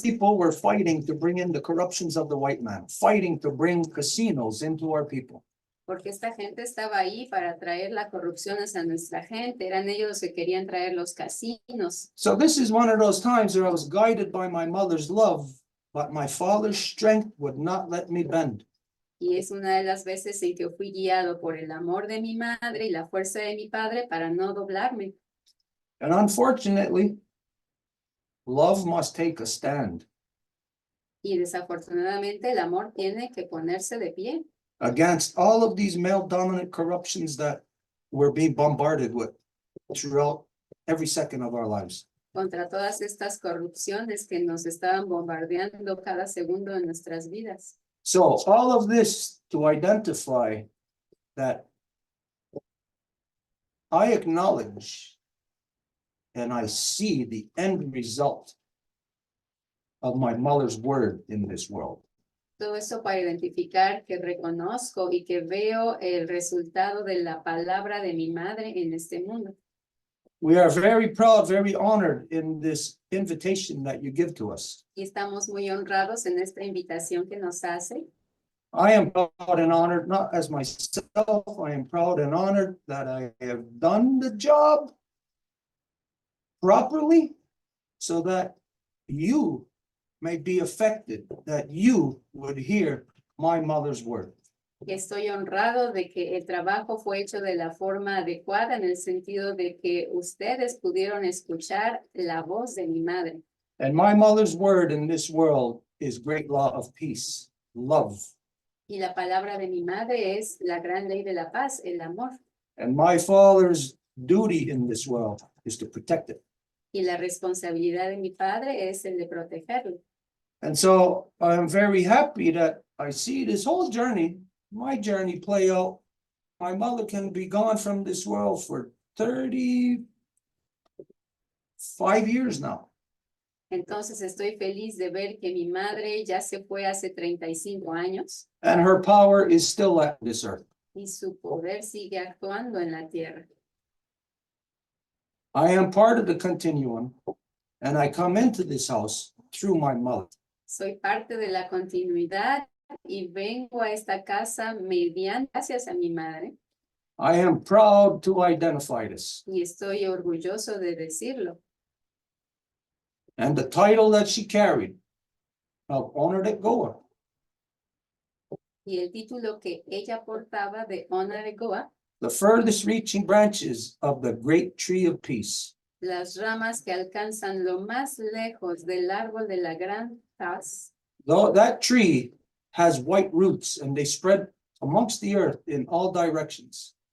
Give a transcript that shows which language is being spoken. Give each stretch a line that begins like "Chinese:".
English: People were fighting to bring in the corruptions of the white man, fighting to bring casinos into our people.
Spanish: Porque esta gente estaba ahí para traer la corrupción hacia nuestra gente. Eran ellos los que querían traer los casinos.
English: So this is one of those times where I was guided by my mother's love, but my father's strength would not let me bend.
Spanish: Y es una de las veces en que fui guiado por el amor de mi madre y la fuerza de mi padre para no doblarme.
English: And unfortunately, love must take a stand
Spanish: Y desafortunadamente el amor tiene que ponerse de pie
English: against all of these male dominant corruptions that we're being bombarded with throughout every second of our lives.
Spanish: contra todas estas corrupciones que nos estaban bombardeando cada segundo de nuestras vidas.
English: So all of this to identify that I acknowledge and I see the end result of my mother's word in this world.
Spanish: Todo eso para identificar que reconozco y que veo el resultado de la palabra de mi madre en este mundo.
English: We are very proud, very honored in this invitation that you give to us.
Spanish: Y estamos muy honrados en esta invitación que nos hace.
English: I am proud and honored, not as myself, I am proud and honored that I have done the job properly so that you may be affected, that you would hear my mother's word.
Spanish: Estoy honrado de que el trabajo fue hecho de la forma adecuada en el sentido de que ustedes pudieron escuchar la voz de mi madre.
English: And my mother's word in this world is great law of peace, love.
Spanish: Y la palabra de mi madre es la gran ley de la paz, el amor.
English: And my father's duty in this world is to protect it.
Spanish: Y la responsabilidad de mi padre es el de protegerlo.
English: And so I'm very happy that I see this whole journey, my journey play out. My mother can be gone from this world for 35 years now.
Spanish: Entonces estoy feliz de ver que mi madre ya se fue hace 35 años
English: And her power is still at this earth.
Spanish: y su poder sigue actuando en la tierra.
English: I am part of the continuum, and I come into this house through my mother.
Spanish: Soy parte de la continuidad y vengo a esta casa mediante gracias a mi madre
English: I am proud to identify this.
Spanish: y estoy orgulloso de decirlo.
English: And the title that she carried of Honored at Goa
Spanish: Y el título que ella portaba de Honor de Goa,
English: the furthest reaching branches of the great tree of peace.
Spanish: las ramas que alcanzan lo más lejos del árbol de la gran paz.
English: Though that tree has white roots and they spread amongst the earth in all directions.